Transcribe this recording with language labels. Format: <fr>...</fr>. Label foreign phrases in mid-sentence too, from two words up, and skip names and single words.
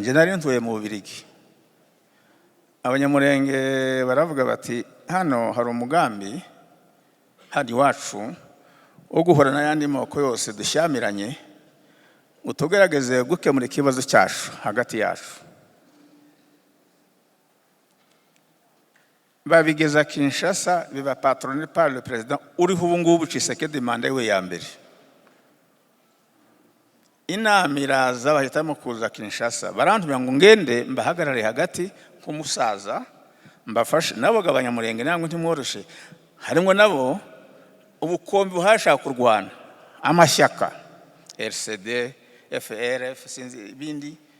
<rw>Nje nari ntuye mu Bubiligi. Abanyamurenge baravuga bati hano hari umugambi hadi wacu wo guhora n'ayandi moko yose dushyamiranye, utugerageze gukemura ikibazo cyacu hagati yacu. Babigeza Kinshasa, biba</rw> <fr>patroné par le président</fr> <rw>uriho ubu ngubu Tshisekedi, manda we ya mbere. Inama iraza, bahitamo kuza Kinshasa, barantumira ngo ngende mbahagarare hagati nk'umusaza, mbafashe. Nabo Abanyamurenge ntabwo ntimworoshe, harimo nabo ubukombe buhashaka kurwana, amashyaka RCD, FRF, sinzi ibindi.</rw>